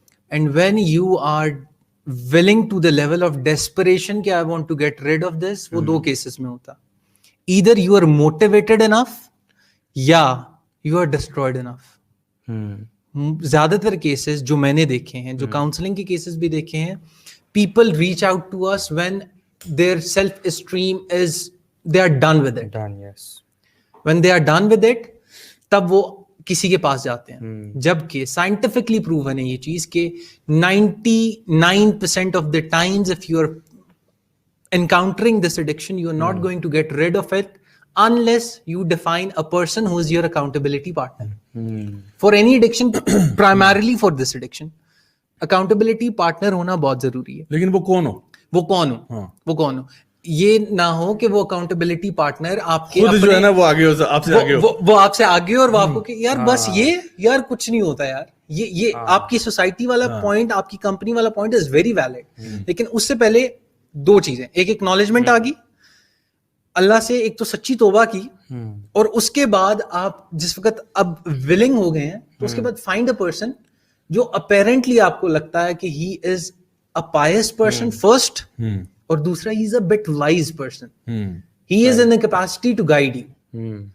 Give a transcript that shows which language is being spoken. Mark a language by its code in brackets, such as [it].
[en] and when you are willing to the level of desperation کہ I want to get rid of this, [ur] وہ دو cases میں ہوتا, [en] Either you are motivated enough یا you are destroyed enough. [ur] زیادہ تر cases جو میں نے دیکھے ہیں, [en] جو کاؤنسلنگ کے کیسز بھی دیکھے ہیں, people reach out to us when their self esteem is they are done with it. When they are done with it [ur] تب وہ کسی کے پاس جاتے ہیں. [en] جبکہ scientifically proven [ur] ہے یہ چیز کہ [en] 99% of the times if you are encountering this addiction, you are not going to get rid of it unless you define a person who is your accountability partner. For any addiction, primarily for this addiction, accountability partner [ur] ہونا بہت ضروری ہے. لیکن وہ کون ہو یہ نہ ہو کہ وہ اکاؤنٹیبلٹی پارٹنر آپ کے خود جو ہے نا وہ آگے وہ آپ سے آگے, اور وہ آپ کو کہ یار بس یہ یار کچھ نہیں ہوتا یار, یہ آپ کی سوسائٹی والا پوائنٹ, آپ کی کمپنی والا پوائنٹ [en] Is very valid. [ur] لیکن اس سے پہلے دو چیزیں, ایک اکنالجمنٹ آ گئی اللہ سے, ایک تو سچی توبہ کی, اور اس کے بعد آپ جس وقت اب ولنگ ہو گئے ہیں تو اس کے بعد [en] find a person [ur] جو اپیرنٹلی آپ کو لگتا ہے کہ [en] he is a pious person first, [ur] اور دوسرا [en] He is a bit wise person, he is in a capacity to guide you.